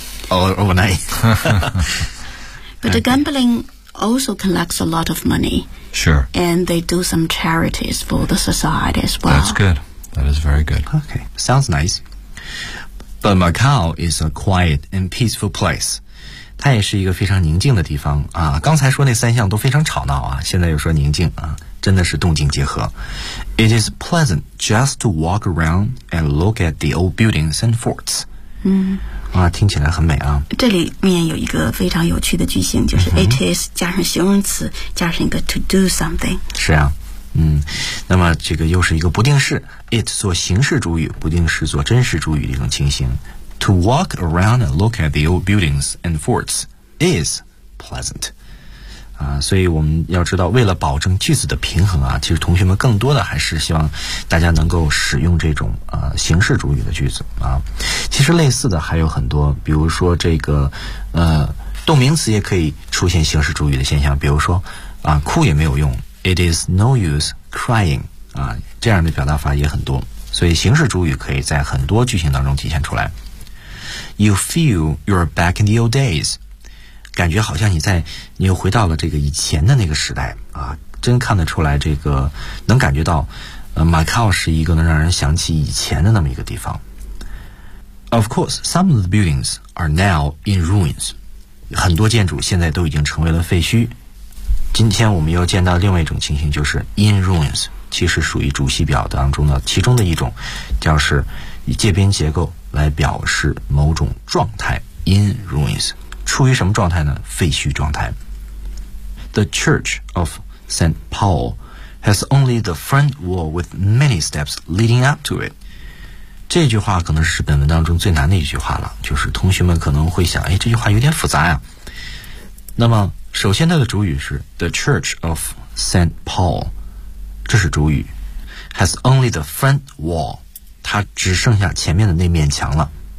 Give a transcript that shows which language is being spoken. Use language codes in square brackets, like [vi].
[en] All overnight. But the gambling... also collects a lot of money. Sure. And they do some charities for the society as well. That's good. That is very good. Okay. Sounds nice. But Macau is a quiet and peaceful place. [zh] 它也是一个非常宁静的地方啊。刚才说那三项都非常吵闹啊，现在又说宁静啊，真的是动静结合。 [en] It is pleasant just to walk around and look at the old buildings and forts. [zh] 啊，听起来很美啊。这里面有一个非常有趣的句型，就是 it is 加上形容词，加上一个 [en] to do something。 [zh] 是啊，嗯，那么这个又是一个不定式 ，it 做形式主语，不定式做真实主语的一种情形。 [en] To walk around and look at the old buildings and forts is pleasant。 [zh] 啊，所以我们要知道，为了保证句子的平衡啊，其实同学们更多的还是希望大家能够使用这种形式主语的句子啊。其实类似的还有很多，比如说这个动名词也可以出现形式主语的现象，比如说啊，哭也没有用 ， [en] it is no use crying [zh] 啊，这样的表达法也很多。所以形式主语可以在很多句型当中体现出来。 [en] You feel you're back in the old days。 [zh] 感觉好像你又回到了这个以前的那个时代啊，真看得出来这个能感觉到Macau 是一个能让人想起以前的那么一个地方。 [en] Of course, some of the buildings are now in ruins. [zh] 很多建筑现在都已经成为了废墟。今天我们又见到另外一种情形，就是 in ruins, 其实属于主系表当中的其中的一种，就是以介宾结构来表示某种状态 in ruins。处于什么状态呢？废墟状态。 [en] The Church of St. Paul has only the front wall with many steps leading up to it. [zh] 这句话可能是本文当中最难的一句话了，就是同学们可能会想，哎，这句话有点复杂呀。那么首先它的主语是 The Church of St. Paul， 这是主语， [en] has only the front wall， [zh] 它只剩下前面的那面墙了。